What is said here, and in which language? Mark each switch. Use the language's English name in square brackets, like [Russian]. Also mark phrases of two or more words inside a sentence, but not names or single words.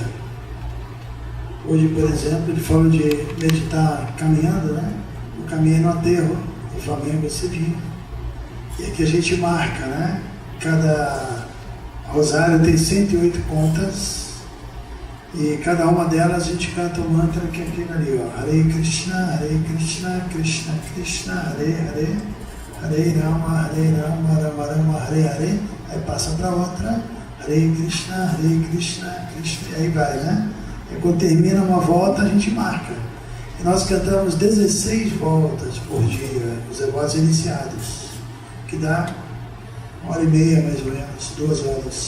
[Portuguese] Hoje, por exemplo, ele falou de meditar caminhando, né? Eu caminhei no aterro do Flamengo esse dia. E aqui a gente marca, né? Cada rosário tem 108 contas. E cada uma delas a gente canta um mantra que é aquele ali, ó. [Sanskrit] हरे कृष्ण, कृष्ण कृष्ण, हरे हरे, हरे राम, राम राम, हरे हरे. [Portuguese] Aí passa para outra, [Sanskrit] हरे कृष्ण, कृष्ण, [Portuguese] e aí vai, né? E quando termina uma volta, a gente marca. E nós cantamos 16 voltas por dia, os devotos iniciados, que dá 1h30 mais ou menos, 2 horas.